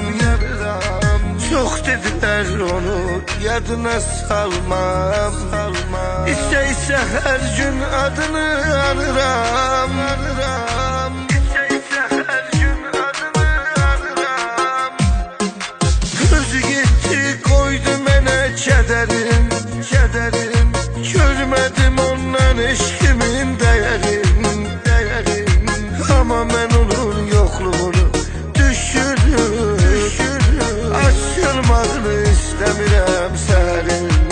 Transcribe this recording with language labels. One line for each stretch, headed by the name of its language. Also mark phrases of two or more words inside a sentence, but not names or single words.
Azerbaijani: Çox dedilər onu yadına salmam. İstəysə hər gün adını anıram. Özü
Turkish: gitti koydu
Azerbaijani: mənə kədərim.
Turkish: Görmedim ondan eşkimin değerim. Ama ben onun yokluğunu düşürdüm.
Azerbaijani: Açılmağını istemirəm sənin.